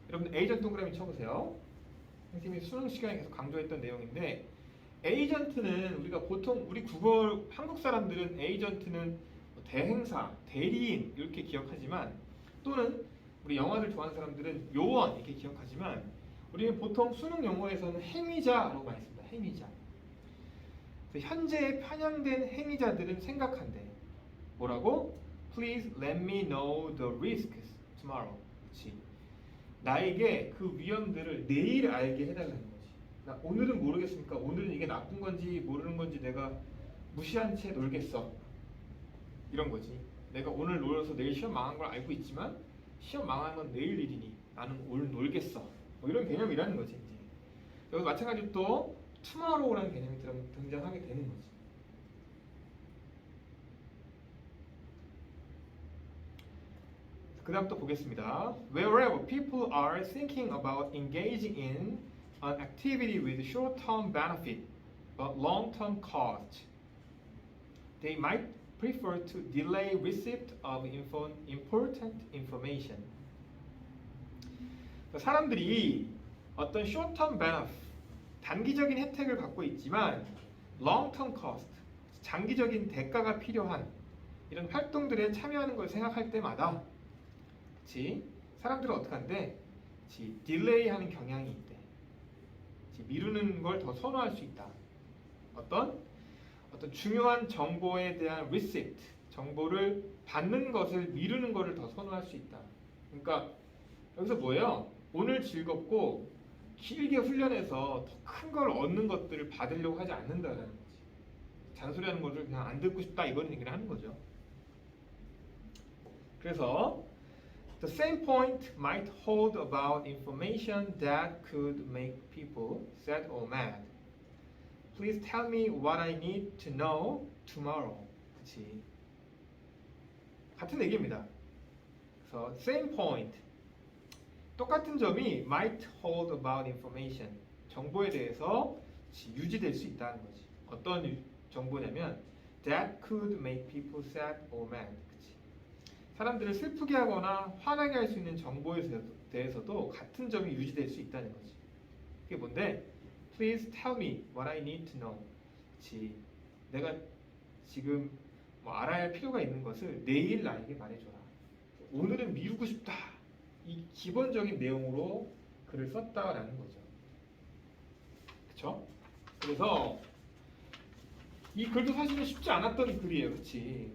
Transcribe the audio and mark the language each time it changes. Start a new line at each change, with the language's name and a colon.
Korean: 여러분 에이전트 동그라미 쳐보세요. 선생님이 수능 시간에 계속 강조했던 내용인데, 에이전트는 우리가 보통 우리 한국 사람들은 에이전트는 대행사, 대리인 이렇게 기억하지만, 또는 우리 영화를 좋아하는 사람들은 요원 이렇게 기억하지만, 우리는 보통 수능 용어에서는 행위자라고 많이 씁니다. 행위자. 현재에 편향된 행위자들은 생각한대. 뭐라고?
English: Please let me know the risks tomorrow.
Korean: 그치? 나에게 그 위험들을 내일 알게 해달라는 거지. 나 오늘은 모르겠으니까 오늘은 이게 나쁜 건지 모르는 건지 내가 무시한 채 놀겠어. 이런 거지. 내가 오늘 놀아서 내일 시험 망한 걸 알고 있지만 시험 망한 건 내일 일이니 나는 오늘 놀겠어. 뭐 이런 개념이라는 거지. 이제. 여기 마찬가지로 또 tomorrow라는 개념이 등장하게 되는 거지. 그 다음 또 보겠습니다.
English: Wherever people are thinking about engaging in an activity with short-term benefit but long-term cost, they might prefer to delay receipt of important information.
Korean: 사람들이 어떤 short-term benefit, 단기적인 혜택을 갖고 있지만 long-term cost, 장기적인 대가가 필요한 이런 활동들에 참여하는 걸 생각할 때마다, 그치? 사람들은 어떻게 한대? 딜레이하는 경향이 있대. 미루는 걸 더 선호할 수 있다. 어떤 중요한 정보에 대한 receipt, 정보를 받는 것을 미루는 것을 더 선호할 수 있다. 그러니까 여기서 뭐예요? 오늘 즐겁고 길게 훈련해서 더 큰 걸 얻는 것들을 받으려고 하지 않는다는 거지. 잔소리하는 것을 그냥 안 듣고 싶다 이런 얘기를 하는 거죠.
English: 그래서 the same point might hold about information that could make people sad or mad. Please tell me what I need to know tomorrow.
Korean: 그치? 같은 얘기입니다. 그래서 same point, 똑같은 점이 might hold about information, 정보에 대해서 유지될 수 있다는 거지.
English: 어떤 정보냐면 that could make people sad or mad.
Korean: 그치? 사람들을 슬프게 하거나 화나게 할 수 있는 정보에 대해서도 같은 점이 유지될 수 있다는 거지. 그게 뭔데?
English: Please tell me what I need to know.
Korean: 그치? 내가 지금 뭐 알아야 할 필요가 있는 것을 내일 나에게 말해줘라. 오늘은 미루고 싶다. 이 기본적인 내용으로 글을 썼다라는 거죠. 그쵸? 그래서 이 글도 사실은 쉽지 않았던 글이에요. 그치?